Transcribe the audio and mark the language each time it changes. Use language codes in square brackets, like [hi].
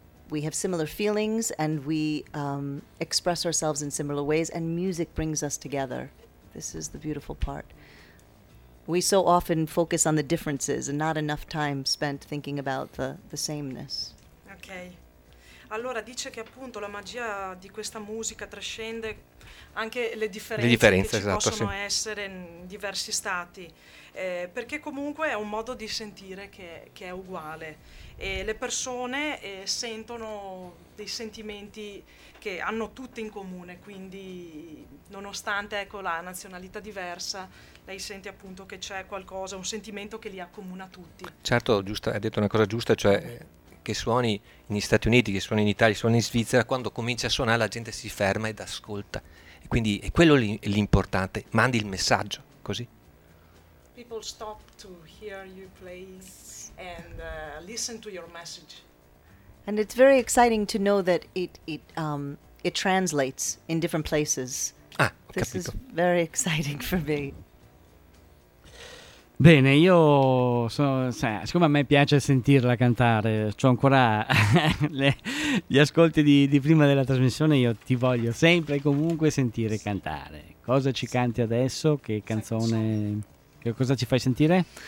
[en] We have similar feelings and we express ourselves in similar ways, and music brings us together. This is the beautiful part. We so often focus on the differences and not enough time spent thinking about the sameness. Okay. [it] Allora dice che appunto la magia di questa musica trascende anche le differenze che ci possono essere in diversi stati, perché comunque è un modo di sentire che è uguale, e le persone sentono dei sentimenti che hanno tutti in comune, quindi nonostante ecco la nazionalità diversa, lei sente appunto che c'è qualcosa, un sentimento che li accomuna tutti. Certo, giusto, hai detto una cosa giusta, cioè che suoni negli Stati Uniti, che suoni in Italia, suoni in Svizzera, quando cominci a suonare la gente si ferma ed ascolta. E quindi è quello l'importante, mandi il messaggio, così. [en] People stop to hear you play and listen to your message. And it's very exciting to know that it translates in different places. [it] Ah, ho [en] this [it] capito. [en] Is very exciting for me. [it] Bene, io sono, sai, siccome a me piace sentirla cantare, c'ho ancora gli ascolti di prima della trasmissione, io ti voglio sempre e comunque sentire cantare. Cosa ci canti adesso? Che canzone? Che cosa ci fai sentire?